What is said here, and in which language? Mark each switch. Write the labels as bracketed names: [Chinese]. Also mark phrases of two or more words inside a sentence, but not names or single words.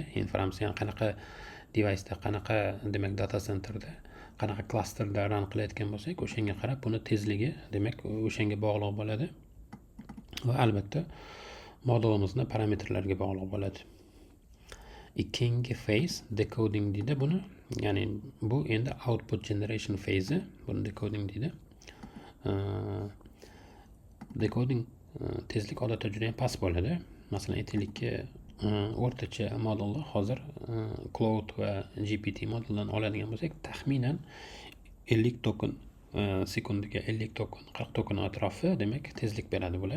[Uzbek] Inframs yani qanaqa device'da, qanaqa demak [English] data centerda, [Uzbek] qanaqa clusterda run qilayotgan bo'lsak, o'shanga qarab buni tezligi demak o'shanga bog'liq bo'ladi. Va albatta modelimizni parametrlarga bog'liq bo'ladi. ikkinchi [English] phase decoding [Uzbek] deydi buni. Ya'ni bu endi [English] output generation phase, [Uzbek] buni decoding deydi. Decoding tezlik odatda juda ham past bo'ladi. Masalan, aytaylikki, o'rtacha modelni hozir Cloud va GPT modeldan oladigan bo'lsak, taxminan 50 token sekundiga 50 token, 40 token atrofi demak tezlik beradi bular.